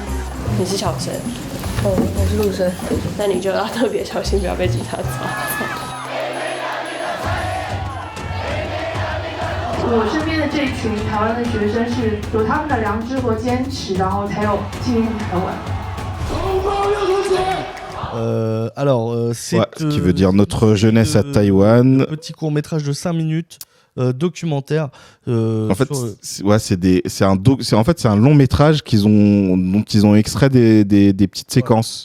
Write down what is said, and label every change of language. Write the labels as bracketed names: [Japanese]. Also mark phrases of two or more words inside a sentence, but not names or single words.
[Chinese] 你是小生，我是陆生，那你就要特别小心，不要被警察抓。我身边的这一群台湾的学生是有他们的良知和坚持，然后才有进入台湾。 [French] Alors, c'est ce qui veut dire notre jeunesse à Taïwan. Petit court-métrage de 5 minutes documentaire. En fait, sur, c'est un long métrage dont ils ont extrait des petites séquences.